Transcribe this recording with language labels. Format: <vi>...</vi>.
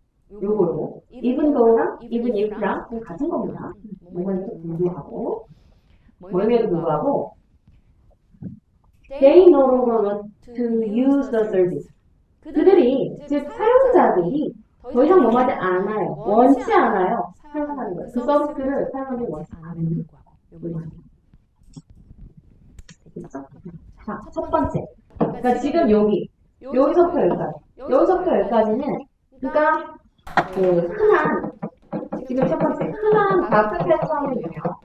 <ko>요거 even though랑 even if랑 같은 겁니다. 뭐뭐임에도 불구하고 뭐임에도 불구하고</ko> <en>They no longer want to use the service.</en> <ko>그들이, 즉 사용자들이 더 이상 뭐하지 않아요. 원치 않아요. 사용하는 거예요. 그 서비스를 사용하는 원치 않는 거예요. 자, 첫 번째. 그러니까 지금 여기서부터 여기까지는, 그러니까 흔한, 지금 첫 번째, 흔한 마크 패턴이에요.</ko>